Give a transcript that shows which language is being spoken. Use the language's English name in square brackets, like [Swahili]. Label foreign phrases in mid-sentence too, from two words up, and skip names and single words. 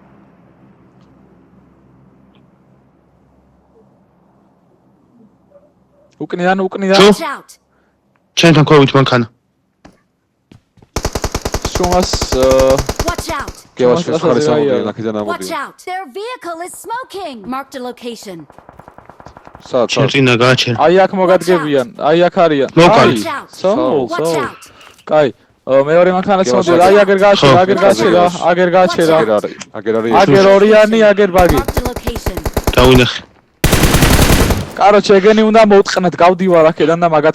[Georgian] უკნიდან. [Slovak] Čo? [English] Watch out! [Georgian] ჩვენთან ქვევით მანქანა. შუმას [English] Watch out! [Georgian] გელაში [English] Watch [Georgian] ხარის [English] out. [Georgian] ამოდიან, აქედან [English] Watch [Georgian] ამოდიან. [English] out! Their vehicle is smoking. Marked a location. [Georgian] სად შენ წინა გააჩერე. აი აქ მოგადგებიან, აი აქ არიან. მოვყავი. [English] Watch out! [Georgian] სოულ. [English] Watch out! [Georgian] კაი, მეორე მანქანაც გელაში მოდიოდა, აი აგერ გააჩერა, ხო. აგერ გააჩერა, აგერ გააჩერა. აგერ არის, აგერ არის. აგერ ორიანი, აგერ ბაგი. [English] Marked a location. [Georgian] დავინახე. კაროჩე, ეგენი უნდა მოვტყნეთ, გავდივარ აქედან და მაგათ